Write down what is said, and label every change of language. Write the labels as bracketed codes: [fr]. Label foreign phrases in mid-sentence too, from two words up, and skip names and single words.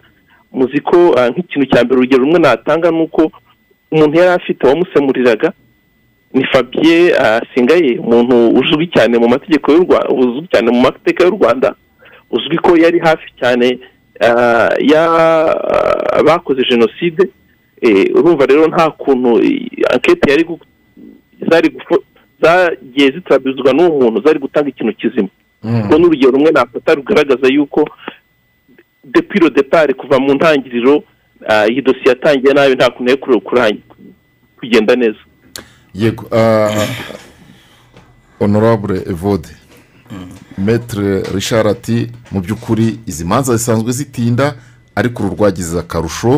[rw] muzi ko nk'ikintu cya mbere urugero rumwe natanga ni uko umuntu yari afite wamusemuriraga ni Fabien Singaye, umuntu uzwi cyane mu mategeko y'u Rwanda, uzwi cyane mu mateka y'u Rwanda, uzwi ko yari hafi cyane bakoze jenoside. Urumva rero nta kuntu ankete yari zagiye zitabizwa n'uwo muntu zari gutanga ikintu kizima. ubwo n'urugero rumwe nafata rugaragaza yuko [fr] depuis le départ [rw] kuva mu ntangiriro iyi dosiye yatangiye nabi nta kuntu kugenda neza. Yego, honorable Evode, Maître Richard ati mu by'ukuri izi manza zisanzwe zitinda ariko uru rwagize akarusho.